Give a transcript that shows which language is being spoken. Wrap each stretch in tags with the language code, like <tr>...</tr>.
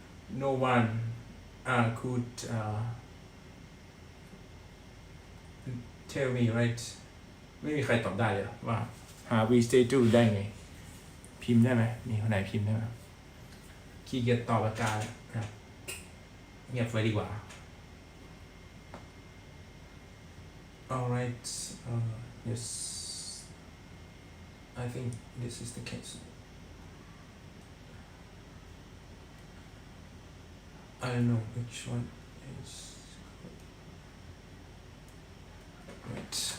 <en>No one could tell me, right?</en> <th>ไม่มีใครตอบได้เลยว่าหา V statue ได้ไงพิมพ์ได้ไหมมีคนไหนพิมพ์ได้ไหมขี้เกียจตอบอาจารย์นะเงียบไว้ดีกว่า</th> <en>alright, yes, I think this is the case. I don't know which one is right.</en>